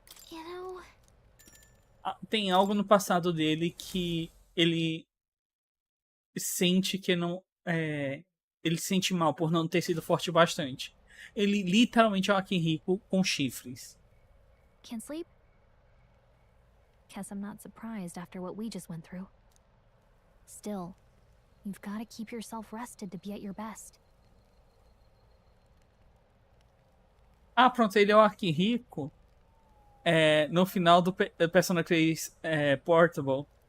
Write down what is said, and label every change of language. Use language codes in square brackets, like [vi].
[en] You know... [pt] Tem algo no passado dele que ele sente que não... Ele se sente mal por não ter sido forte bastante. Ele literalmente é um Akihiko com chifres. [en] Can't sleep? Guess I'm not surprised after what we just went through. Still, you've got to keep yourself rested to be at your best. [pt] Ah, pronto, ele é o Akihiko no final do Persona 3 Portable.